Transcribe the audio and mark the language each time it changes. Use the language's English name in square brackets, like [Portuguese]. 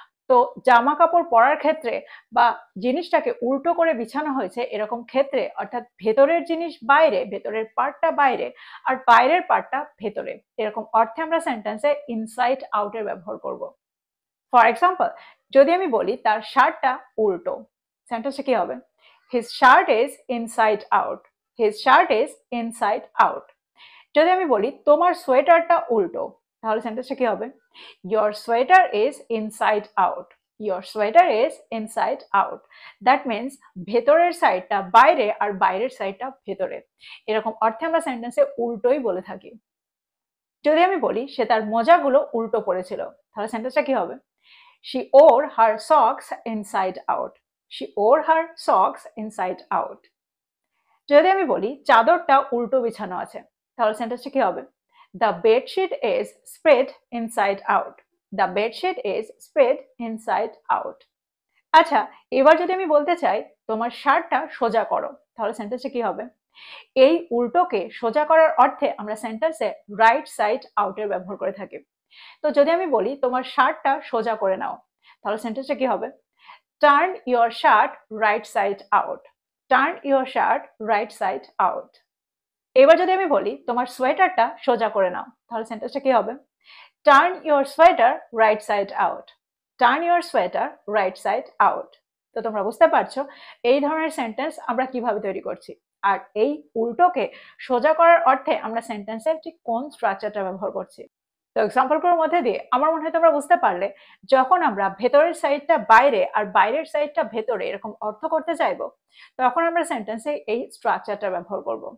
[Bangla] তো জামা কাপড় পরার ক্ষেত্রে বা জিনিসটাকে উল্টো করে বিছানো হয়েছে এরকম ক্ষেত্রে, অর্থাৎ ভেতরের জিনিস বাইরে, ভেতরের পার্টটা বাইরে আর বাইরের পার্টটা ভেতরে, এরকম অর্থে আমরা সেন্টেন্সে ইনসাইড আউটের ব্যবহার করব। ফর এক্সাম্পল, যদি আমি বলি তার শার্টটা উল্টো, সেন্টেন্সটা কি হবে? [English] His shirt is inside out. His shirt is inside out. [Bangla] যদি আমি বলি তোমার সোয়েটারটা উল্টো, তাহলে সেন্টেন্সটা কি হবে? [English] Your sweater is inside out. Your sweater is inside out. That means [Bangla] ভেতরের সাইডটা বাইরে আর বাইরের সাইডটা ভেতরে, এরকম অর্থে আমরা সেন্টেন্সে উল্টোই বলে থাকি। যদি আমি বলি সে তার মোজাগুলো উল্টো পড়েছিল, তাহলে সেন্টেন্সটা কি হবে? [English] She wore her socks inside out. She wore her socks inside out. [Bangla] যদি আমি বলি চাদরটা উল্টো বিছানো আছে, তাহলে সেন্টেন্সটা কি হবে? [English] The bedsheet is spread inside out. The bedsheet is spread inside out. [Bangla] আচ্ছা, এবার যদি আমি বলতে চাই তোমার শার্টটা সোজা করো, তাহলে সেন্টেন্সটা কি হবে? এই উল্টোকে সোজা করার অর্থে আমরা সেন্টেন্সে রাইট সাইড আউটের ব্যবহার করে থাকি। তো যদি আমি বলি তোমার শার্টটা সোজা করে নাও, তাহলে সেন্টেন্সটা কি হবে? [English] Turn your shirt right side out. Turn your shirt right side out. [Bangla] এবার যদি আমি বলি তোমার সোয়েটারটা সোজা করে নাও, তাহলে সেন্টেন্সটা কি হবে? [English] Turn your sweater right side out. Turn your sweater right side out. [Bangla] তো তোমরা বুঝতে পারছো এই ধরনের সেন্টেন্স আমরা কিভাবে তৈরি করছি, আর এই উল্টোকে সোজা করার অর্থে আমরা সেন্টেন্সের ঠিক কোন স্ট্রাকচারটা ব্যবহার করছি। তো এক্সাম্পলগুলোর মধ্যে দিয়ে আমার মনে হয় তোমরা বুঝতে পারলে, যখন আমরা ভেতরের সাইডটা বাইরে আর বাইরের সাইডটা ভেতরে এরকম অর্থ করতে চাইবো, তখন আমরা সেন্টেন্সে এই স্ট্রাকচারটা ব্যবহার করব।